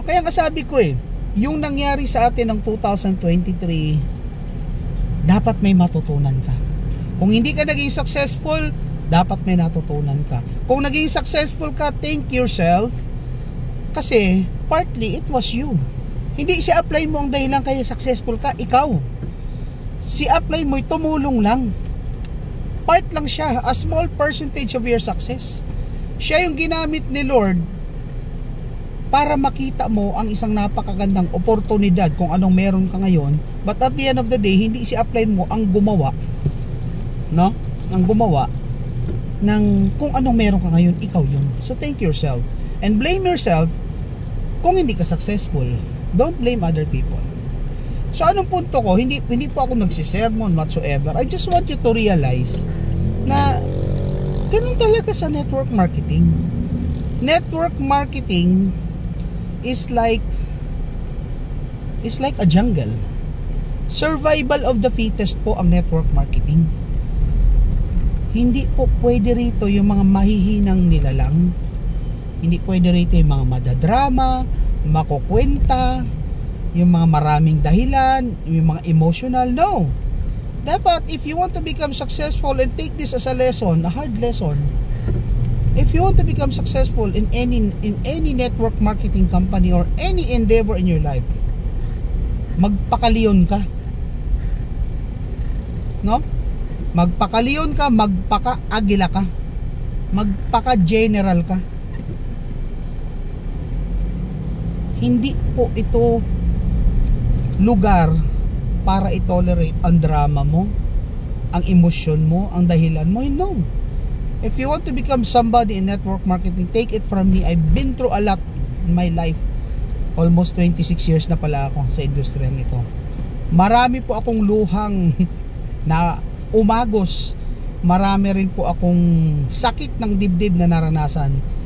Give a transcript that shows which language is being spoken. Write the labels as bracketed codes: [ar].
[tl] Kaya nga sabi ko yung nangyari sa atin ng 2023, dapat may matutunan ka. Kung hindi ka naging successful, dapat may natutunan ka. Kung naging successful ka, [en] thank yourself. Kasi partly it was you. [tl] Hindi si upline mo ang dahilan kaya successful ka, ikaw. Si upline mo'y tumulong lang. Part lang siya, [en] a small percentage of your success. [tl] Siya yung ginamit ni Lord para makita mo ang isang napakagandang oportunidad kung anong meron ka ngayon. [en] But at the end of the day, [tl] hindi si upline mo ang gumawa, [en] no? [tl] Ang gumawa ng kung anong meron ka ngayon, ikaw yun. [en] So thank yourself and blame yourself [tl] kung hindi ka successful. [en] Don't blame other people. [tl] So anong punto ko? Hindi po ako nagsisermon whatsoever. [en] I just want you to realize [tl] na ganun talaga sa [en] network marketing. Network marketing is like a jungle. Survival of the fittest po ang network marketing. [tl] Hindi po pwede rito yung mga mahihinang nilalang. Hindi pwede rito yung mga madadrama, makukwenta, yung mga maraming dahilan, yung mga emotional. [en] No. Dapat if you want to become successful, and take this as a lesson, a hard lesson, if you want to become successful in any network marketing company or any endeavor in your life, [tl] magpakaliyon ka. No? Magpakaliyon ka, magpaka-agila ka, magpaka-general ka. Hindi po ito lugar para i-tolerate ang drama mo, ang emosyon mo, ang dahilan mo. [en] No. If you want to become somebody in network marketing, take it from me. I've been through a lot in my life. [tl] Almost 26 years na pala ako sa industriyang ito. Marami po akong luhang na umagos. Marami rin po akong sakit ng dibdib na naranasan.